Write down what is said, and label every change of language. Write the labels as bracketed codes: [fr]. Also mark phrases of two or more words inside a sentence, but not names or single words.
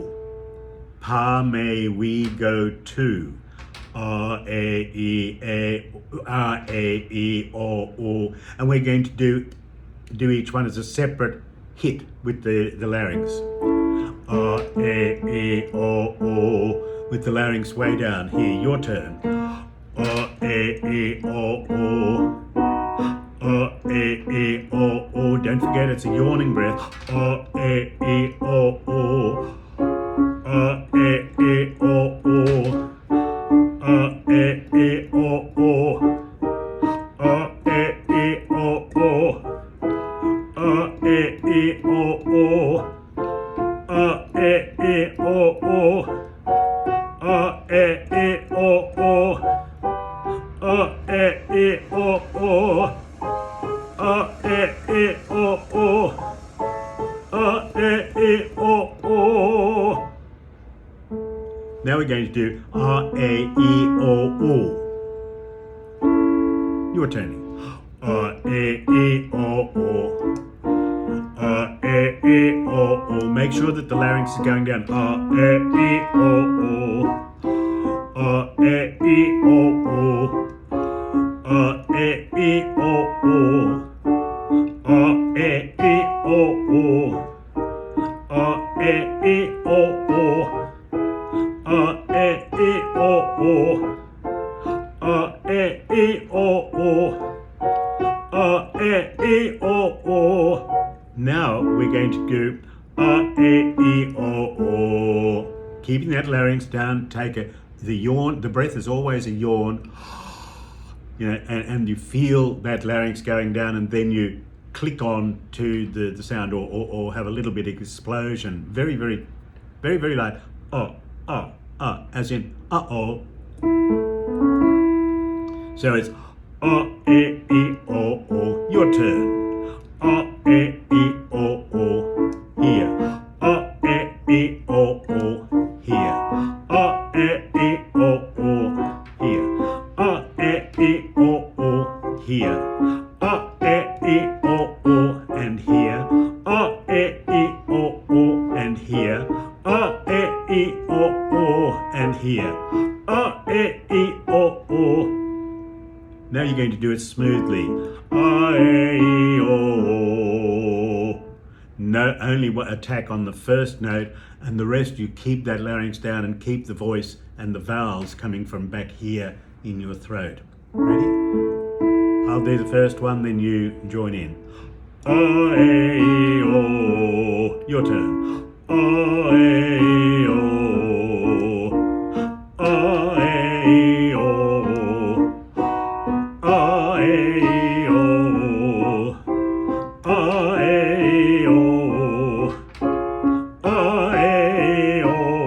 [en] Pa may we go to. R-A-E-O-O. And we're going to do each one as a separate hit with the larynx. R-A-E-O-O. With the larynx way down. Here, your turn. R-A-E-O-O. R-A-E-O-O. Don't forget it's a yawning breath. R-A-E-O-O. R-A-E-O-O. R-A-E-O-O. R-A-E-O-O. R-A-E-O-O. R-A-E-O-O. R-A-E-O-O. R-A-E-O-O. R-A-E-O-O. R-A-E-O-O. Now we're going to do R, A, E, O, U. Your turn. R, A, E, O, U. R, A, E, O, U. Make sure that the larynx is going down. R, A, E, O, U. R, A, E, O, U. R, A, E, O, U. R, A, E, O, U. R, A, E, O, U. R, A, E, O, U. R, A, E, O, U. R, A, E, O, U. Now we're going to do R, A, E, O, U. Keeping that larynx down, take the yawn. The breath is always a yawn, and you feel that larynx going down, and then you click on to the sound, or have a little bit of explosion. Very, very, very, very light. As in uh-oh. So it's A, E, O, O. Your turn. A, E, O, O. Here. A, E, O, O. Here. A, E, O, O. Here. A, E, O, O. Here. A, E, O, O. And here. A, E, O, O. And here. A, E, O, O. And here. A, E, O, O. Now you're going to do it smoothly. A, E, O, O. No, only attack on the first note, and the rest you keep that larynx down and keep the voice and the vowels coming from back here in your throat. Ready? I'll do the first one, then you join in. A, E, O. Your turn. A, E, O. A, E, O. A, E, O. A, E, O. A, E, O.